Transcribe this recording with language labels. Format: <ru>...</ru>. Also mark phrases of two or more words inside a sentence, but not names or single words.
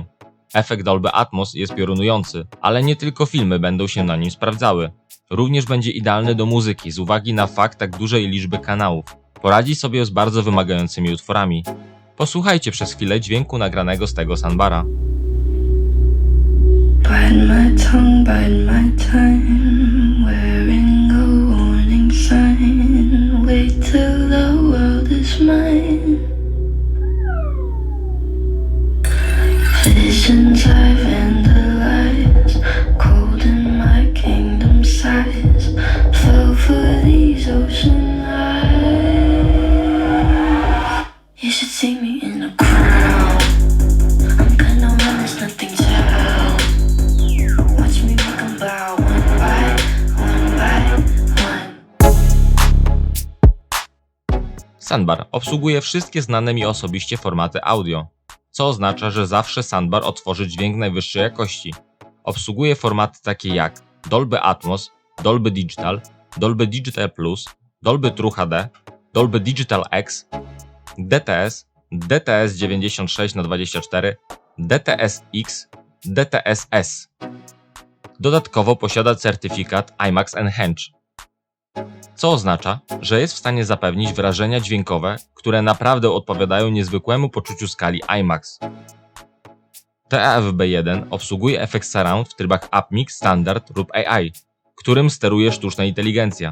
<pl>Efekt Dolby Atmos jest piorunujący, ale nie tylko filmy będą się na nim sprawdzały. Również będzie idealny do muzyki z uwagi na fakt tak dużej liczby kanałów. Poradzi sobie z bardzo wymagającymi utworami. Posłuchajcie przez chwilę dźwięku nagranego z tego soundbara.</pl> <en>Bite my time, wearing a warning sign. Wait till the world is mine. Visions I've vandalized, cold in my kingdom size. Fell for these ocean eyes. You should see me in a crown. I'm gonna run, there's nothing to help. Watch me make 'em bow one by one.</en> <pl>Soundbar obsługuje wszystkie znane mi osobiście formaty audio, co oznacza, że zawsze soundbar otworzy dźwięk najwyższej jakości. Obsługuje formaty takie jak Dolby Atmos, Dolby Digital, Dolby Digital Plus, Dolby True HD, Dolby Digital X, DTS, DTS 96x24, DTS-X, DTS-S. Dodatkowo posiada certyfikat IMAX Enhanced, co oznacza, że jest w stanie zapewnić wrażenia dźwiękowe, które naprawdę odpowiadają niezwykłemu poczuciu skali IMAX. TFB1 obsługuje efekt Surround w trybach UpMix, Standard lub AI, którym steruje sztuczna inteligencja.</pl>